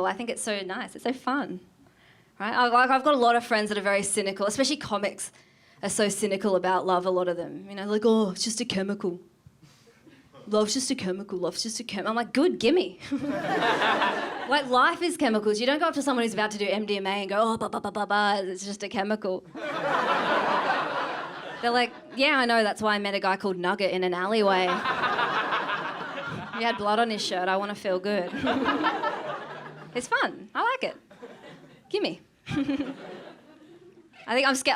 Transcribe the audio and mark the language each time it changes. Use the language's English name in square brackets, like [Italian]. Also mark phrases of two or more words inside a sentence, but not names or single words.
[English] I think it's so nice. It's so fun. Right? I've got a lot of friends that are very cynical, especially comics are so cynical about love, a lot of them. You know, like, oh, it's just a chemical. Love's just a chemical. Love's just a chemical. I'm like, good, gimme. Like, life is chemicals. You don't go up to someone who's about to do MDMA and go, oh, ba, ba, ba, ba, ba, it's just a chemical. They're like, yeah, I know, that's why I met a guy called Nugget in an alleyway. He had blood on his shirt. I want to feel good. It's fun. I like it. Gimme. I think I'm scared.